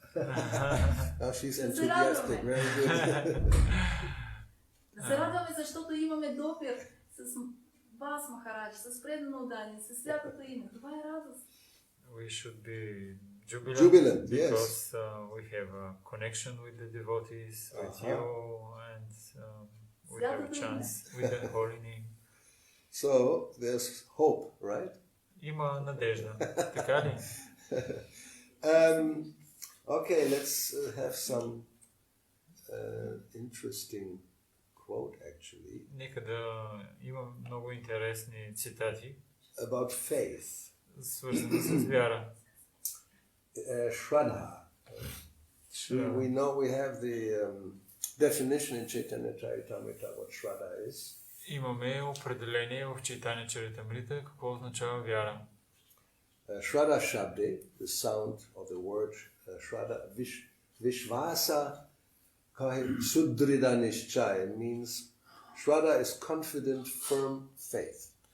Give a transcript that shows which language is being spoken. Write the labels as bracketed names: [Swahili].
[English] Now she's enthusiastic, very good. [Bulgarian] Да се радваме, защото имаме допир с вас, Махарадж, с преданно отдание, с святото име. Това е радост. [English] We should be jubilant, Jubilant, yes. because we have a connection with the devotees, with you, and we have a chance with the holy name. So there's hope, right? [Bulgarian] Има надежда, така ли? [English] Okay, let's have some interesting quote actually [Bulgarian] Нека да има много интересни цитати, [English] about faith. [Bulgarian] свързани с вяра. [English] Shraddha. We know we have the definition in Chaitanya Charitamrita what Shraddha is. [Bulgarian] Имаме определение в Чайтаня Чаритамрита какво означава вяра. [English] Shraddha Shabde, the sound of the word Shraddha, Vishvasa Sudrida Nishchaya means Shraddha is confident, firm faith.